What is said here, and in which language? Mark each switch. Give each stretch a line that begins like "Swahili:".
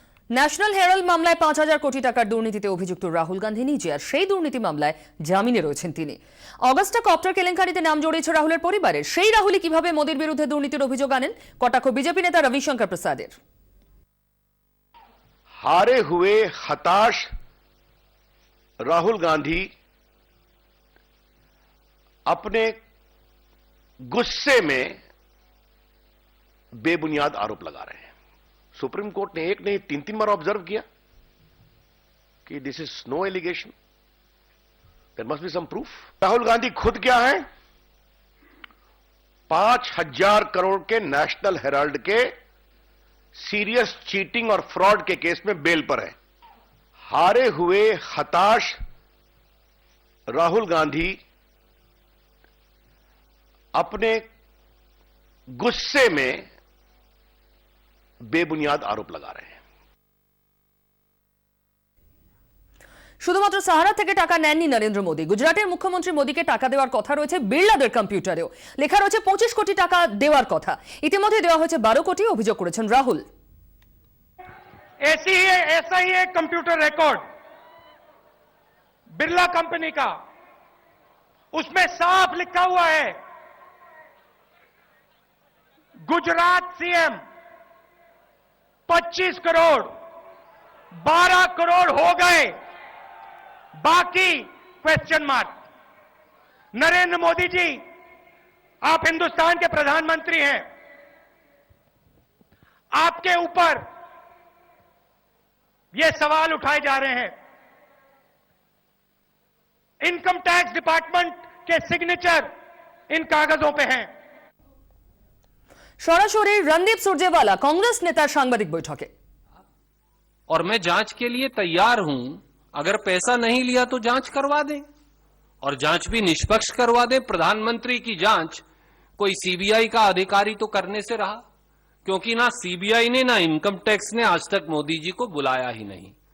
Bangla: National Herald মামলায় 5,000 কোটি টাকার দুর্নীতিতে অভিযুক্ত রাহুল গান্ধী নিজে, আর সেই দুর্নীতি মামলায় জামিনে রয়েছেন তিনি। অগাস্টা কপ্টার কেলেঙ্কারিতে নাম জড়িয়েছে রাহুলের পরিবারের। সেই রাহুলই কিভাবে মোদির বিরুদ্ধে দুর্নীতির অভিযোগ আনেন, কটাক্ষ বিজেপি নেতা রবিশঙ্কর প্রসাদের।
Hindi: हारे हुए हताश राहुल गांधी अपने गुस्से में बेबुनियाद आरोप लगा रहे हैं। सुप्रीम कोर्ट ने एक नहीं 3 बार ऑब्जर्व किया कि
English: This is no allegation, there must be some proof.
Hindi: Rahul Gandhi खुद क्या है? 5,000 करोड़ के नेशनल हेराल्ड के सीरियस चीटिंग और फ्रॉड के केस में बेल पर है। हारे हुए हताश राहुल गांधी अपने गुस्से में बेबुनियाद आरोप लगा रहे हैं।
Bangla: শুধুমাত্র সাহারা থেকে টাকা নেননি নরেন্দ্র মোদী। গুজরাটের মুখ্যমন্ত্রী মোদীকে টাকা দেওয়ার কথা রয়েছে বিড়লাদের কম্পিউটারেও। লেখা রয়েছে 25 কোটি টাকা দেওয়ার কথা। ইতিমধ্যে দেওয়া হয়েছে 12 কোটি, অভিযোগ করেছেন রাহুল।
Hindi: ऐसा ही एक कंप्यूटर रिकॉर्ड बिरला कंपनी का, उसमें साफ लिखा हुआ है गुजरात सीएम 25 करोड़, 12 करोड़ हो गए, बाकी क्वेश्चन मार्क। नरेंद्र मोदी जी, आप हिंदुस्तान के प्रधानमंत्री हैं, आपके ऊपर ये सवाल उठाए जा रहे हैं। इनकम टैक्स डिपार्टमेंट के सिग्नेचर इन कागजों पे हैं।
Bangla: সরাসরি রণদীপ সুরজেওয়ালা कांग्रेस নেতার সাংবাদিক বৈঠকে।
Hindi: और मैं जांच के लिए तैयार हूं, अगर पैसा नहीं लिया तो जांच करवा दें, और जांच भी निष्पक्ष करवा दें। प्रधानमंत्री की जांच कोई सीबीआई का अधिकारी तो करने से रहा, क्योंकि ना सीबीआई ने ना इनकम टैक्स ने आज तक मोदी जी को बुलाया ही नहीं।